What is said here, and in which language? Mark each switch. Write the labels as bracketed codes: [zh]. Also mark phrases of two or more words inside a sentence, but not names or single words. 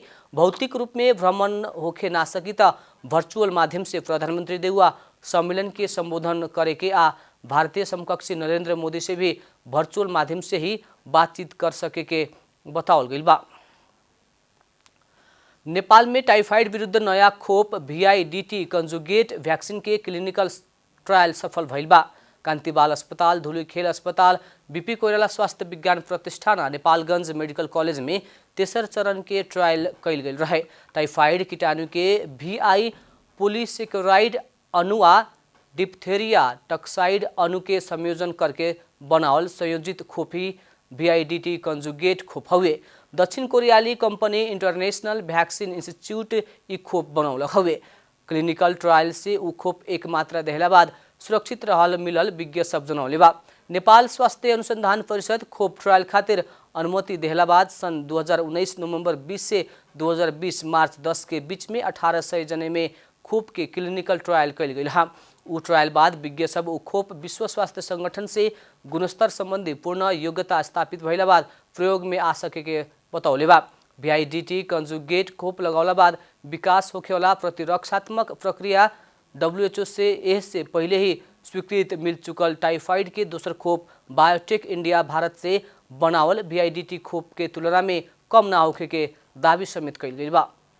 [bho] भौतिक रूप में भ्रमण होखे ना सकी त वर्चुअल माध्यम से प्रधानमंत्री देउवा सम्मेलन के संबोधन करे के आ भारतीय समकक्षी नरेंद्र मोदी से भी वर्चुअल माध्यम से ही बातचीत कर सके के बतावल गइल बा। नेपाल में टाइफाइड विरुद्ध नया खोप VIDT [en] conjugate vaccine [bho] के [en] clinical trial [bho] सफल भइल बा। कान्तिबाल अस्पताल, धुलीखेल अस्पताल, BP कोइराला स्वास्थ्य विज्ञान प्रतिष्ठान आ नेपालगंज मेडिकल कॉलेज में तेसर चरण के ट्रायल कैल गेल रहे। टाइफाइड कीटाणु के VI पोलीसेकेराइड अणु आ [en] diphtheria toxoid [bho] अणु के संयोजन करके बनावल संयोजित खोप ही VIDT कंजुगेट खोप हवे। दक्षिण कोरियाली कंपनी इंटरनेशनल वैक्सीन इंस्टीट्यूट ई खोप बनौल हवे। [en] clinical trial [bho] से उ खोप एक मात्रा देहला बाद सुरक्षित रहल मिलल विज्ञ सब जनौले बा। नेपाल स्वास्थ्य अनुसंधान परिषद खोप ट्रायल खातिर अनुमति देहला बाद सन 2019 नवंबर 20 से 2020 मार्च 10 के बीच में 1800 जने में खोप के [en] clinical trial [bho] कैल गई। उ ट्रायल बाद विज्ञ सब उ खोप विश्व स्वास्थ्य संगठन से गुणस्तर संबंधी पूर्ण योग्यता स्थापित भइला बाद प्रयोग में आ सके के बतौले बा। VIDT कंजुगेट खोप लगौला बाद विकास होखेवाला प्रतिरक्षात्मक प्रक्रिया WHO से इससे पहले ही स्वीकृत मिल चुकल टाइफाइड के दोसर खोप बायोटेक इंडिया भारत से बनावल VIDT खोप के तुलना में कम ना होखे के दावी समेत कैल गई बा।